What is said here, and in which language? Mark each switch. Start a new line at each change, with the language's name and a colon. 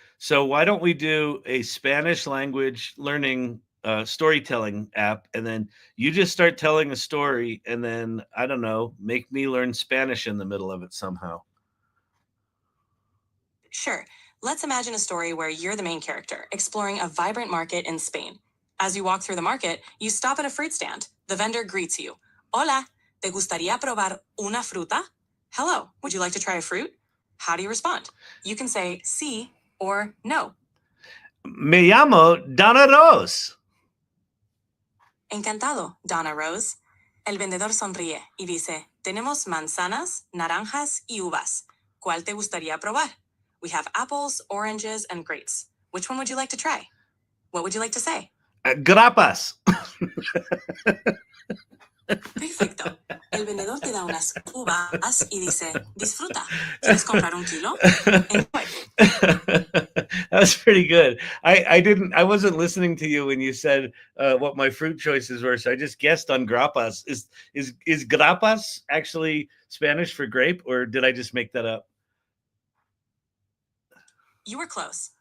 English: So why don't we do a Spanish language learning storytelling app, and then you just start telling a story, and then, I don't know, make me learn Spanish in the middle of it somehow. Sure. Let's imagine a story where you're the main character, exploring a vibrant market in Spain. As you walk through the market, you stop at a fruit stand. The vendor greets you.
Spanish: Hola, ¿te gustaría probar una fruta?
English: Hello, would you like to try a fruit? How do you respond? You can say sí or no.
Spanish: Me llamo Donna Rose. Encantado, Donna Rose. El vendedor sonríe y dice, tenemos manzanas, naranjas y uvas. ¿Cuál te gustaría probar?
English: We have apples, oranges, and grapes. Which one would you like to try? What would you like to say?
Spanish: Grapas. Perfecto. El vendedor te da unas uvas y dice, disfruta. ¿Quieres comprar un kilo?
English: Enjoy. That was pretty good. I wasn't listening to you when you said what my fruit choices were, so I just guessed on grapas. Is grapas actually Spanish for grape, or did I just make that up? You were close.